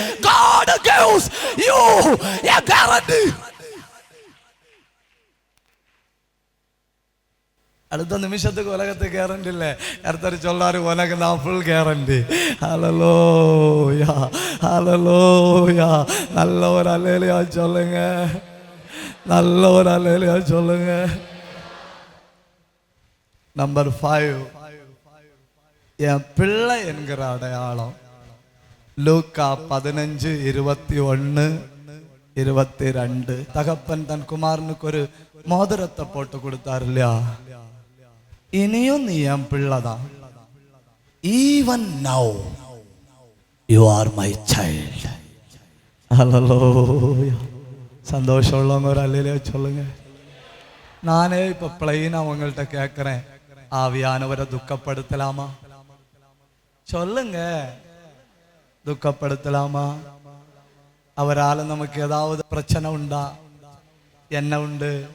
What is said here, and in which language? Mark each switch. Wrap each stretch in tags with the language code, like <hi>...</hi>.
<en>God gives you a guarantee.</en> <ta>அடுத்த நிமிஷத்துக்கு உலகத்துக்கு கேரண்டி இல்லை. ஒருத்தர் சொல்றாரு, உனக்கு நான் ஃபுல் கேரண்டி. ஹல்லேலூயா, ஹல்லேலூயா. நல்ல ஒரு அல்லேலூயா சொல்லுங்க, நல்ல ஒரு அல்லேலூயா சொல்லுங்க. நம்பர் 5, என் பிள்ளை என்கிற அடையாளம். லூக்கா 15:21-22. தகப்பன் தன் குமாரனுக்கு ஒரு மோதிரத்தை போட்டு கொடுத்தார் இல்லையா? இனியும் நீ என் பிள்ளைதான்.</ta> <en>Even now you are my child.</en> <ta>ஹல்லேலூயா. சந்தோஷம் உள்ளவங்க ஒரு அல்லேலூயா சொல்லுங்க. நானே இப்ப பிளைனா உங்கள்கிட்ட கேட்கிறேன், ஆவியானவரை துக்கப்படுத்தலாமா? சொல்லுங்க, துக்கப்படுத்தலாமா? அவரால் நமக்கு ஏதாவது பிரச்சனை உண்டா? என்ன உண்டு?</ta>